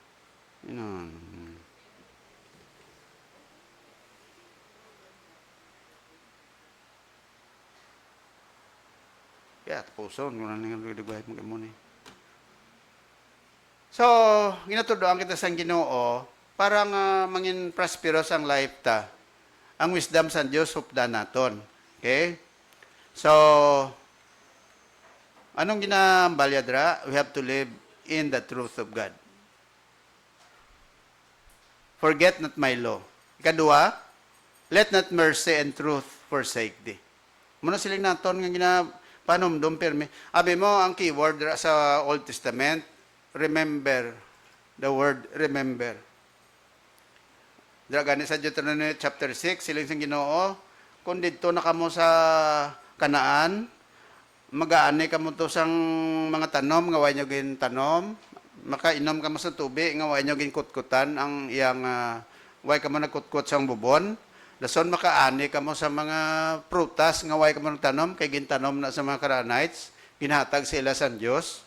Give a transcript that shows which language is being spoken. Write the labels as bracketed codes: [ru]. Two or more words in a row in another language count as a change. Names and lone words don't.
[hil] Kaya tapuson kung ano nga dugay mo ni. So, ginatudoan kita sa Ginoo, parang mangin prosperous ang life ta. Ang wisdom sa Diyos hupdan naton. Okay? So, anong ginambalya dra? [en] We have to live in the truth of God. forget not my law. Ikadua, let not mercy and truth forsake thee. [hil] Muna siling naton nga ginapanumdum permi. Abi mo ang keyword sa Old Testament, remember. [en] The word remember. [hil] Gani sa Deuteronomy chapter 6, siling sa Ginoo, kung dito na kamo sa Kanaan, mag-aanay kamo to sang mga tanom, nga way nyo gin tanom, makainom kamo sa tubig, nga way nyo gin kutkutan, ang iyang way kamo nagkutkut sang bubon, dason makaani kamo sa mga prutas, nga way kamo nagtanom, kay gintanom na sa mga Canaanites, ginhatag sila sa Diyos.